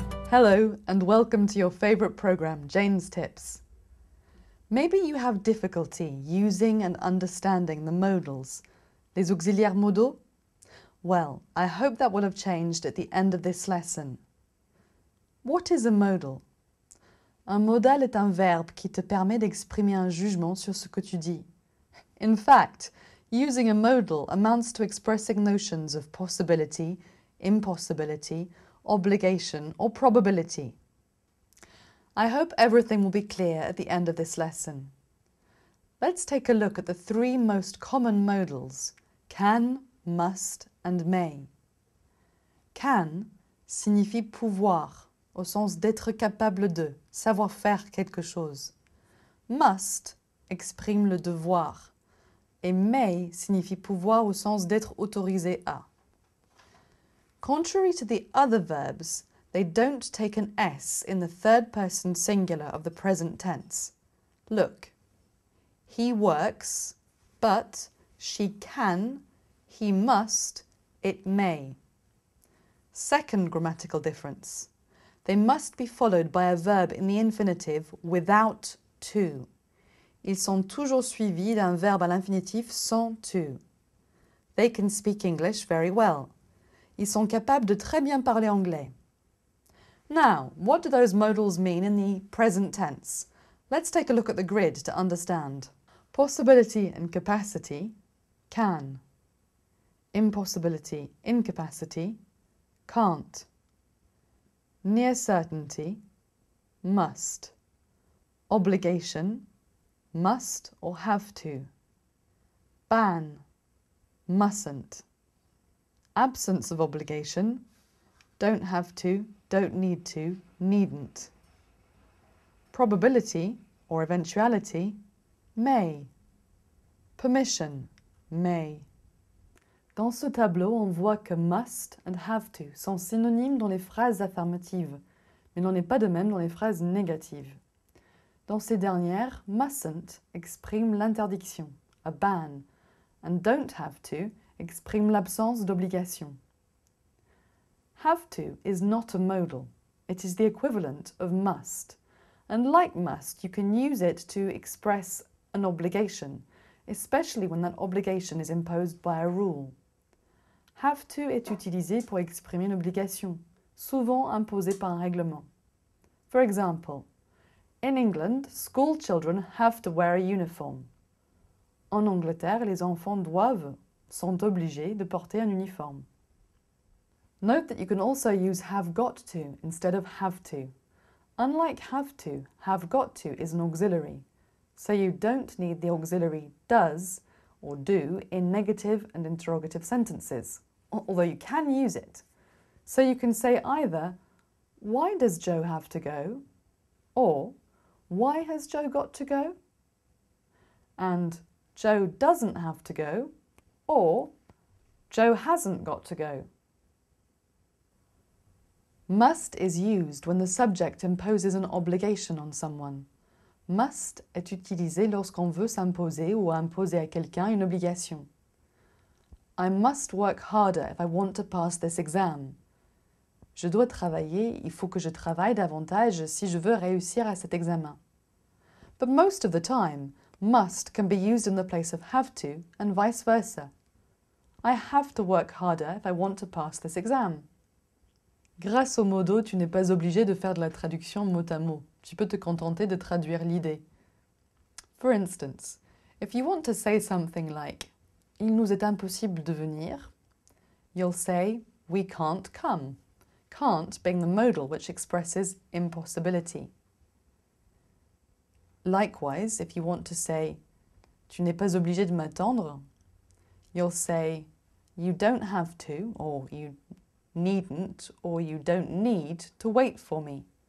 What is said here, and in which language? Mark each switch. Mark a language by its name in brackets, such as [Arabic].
[English] Hello and welcome to your favourite programme, Jane's Tips. Maybe you have difficulty using and understanding the modals, [French] les auxiliaires modaux? [English] Well, I hope that will have changed at the end of this lesson. What is a modal? [French] Un modal est un verbe qui te permet d'exprimer un jugement sur ce que tu dis. [English] In fact, using a modal amounts to expressing notions of possibility, impossibility, obligation or probability. I hope everything will be clear at the end of this lesson. Let's take a look at the three most common modals, can, must and may. [French] Can signifie pouvoir, au sens d'être capable de, savoir faire quelque chose. Must exprime le devoir. Et may signifie pouvoir au sens d'être autorisé à. [English] Contrary to the other verbs, they don't take an S in the third person singular of the present tense. Look, he works, but she can, he must, it may. Second grammatical difference. They must be followed by a verb in the infinitive without to. [French] Ils sont toujours suivis d'un verbe à l'infinitif sans to. [English] They can speak English very well. [French] Ils sont capables de très bien parler anglais. [English] Now, what do those modals mean in the present tense? Let's take a look at the grid to understand. Possibility and capacity, can. Impossibility, incapacity, can't. Near certainty, must. Obligation, must or have to. Ban, mustn't. Absence of obligation, don't have to, don't need to, needn't. Probability or eventuality, may. Permission, may. [French] Dans ce tableau, on voit que must and have to sont synonymes dans les phrases affirmatives, mais n'en est pas de même dans les phrases négatives. Dans ces dernières, mustn't exprime l'interdiction, [English] a ban, [French] and don't have to exprime l'absence d'obligation. [English] Have to is not a modal. It is the equivalent of must. And like must, you can use it to express an obligation, especially when that obligation is imposed by a rule. [French] Have to est utilisé pour exprimer une obligation, souvent imposée par un règlement. [English] For example, in England, school children have to wear a uniform. [French] En Angleterre, les enfants sont obligés de porter un uniforme. [English] Note that you can also use have got to instead of have to. Unlike have got to is an auxiliary, so you don't need the auxiliary does or do in negative and interrogative sentences, although you can use it. So you can say either, why does Joe have to go? Or, why has Joe got to go? And Joe doesn't have to go, or Joe hasn't got to go. Must is used when the subject imposes an obligation on someone. [French] Must est utilisé lorsqu'on veut s'imposer ou imposer à quelqu'un une obligation. [English] I must work harder if I want to pass this exam. [French] Je dois travailler, il faut que je travaille davantage si je veux réussir à cet examen. [English] But most of the time, must can be used in the place of have to and vice versa. I have to work harder if I want to pass this exam. [French] Grâce aux modaux, tu n'es pas obligé de faire de la traduction mot à mot. Tu peux te contenter de traduire l'idée. [English] For instance, if you want to say something like « [French] Il nous est impossible de venir [English] », you'll say « We can't come », can't being the modal which expresses impossibility. Likewise, if you want to say « [French] Tu n'es pas obligé de m'attendre [English] », you'll say « You don't have to » or « You needn't or you don't need to wait for me.